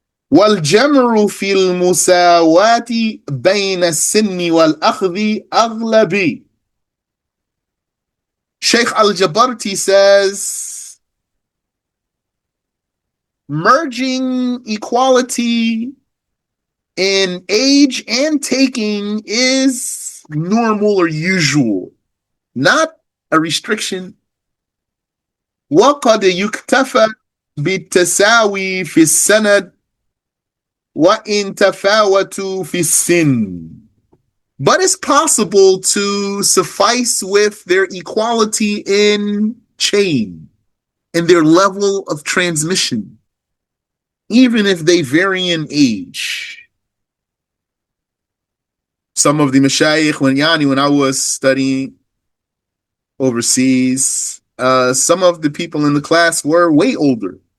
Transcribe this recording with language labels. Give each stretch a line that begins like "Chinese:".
Arabic: والجمر في المساواة بين السن والأخذ أغلبي.
English: Sheikh Al-Jabarti says, merging equality in age and taking is normal or usual, not a restriction.
Arabic: وقد يكتفى بالتساوي في السند وإن تفاوتوا في السن.
English: But it's possible to suffice with their equality in chain, in their level of transmission, even if they vary in age. Some of the mashayikh, when I was studying overseas, some of the people in the class were way older.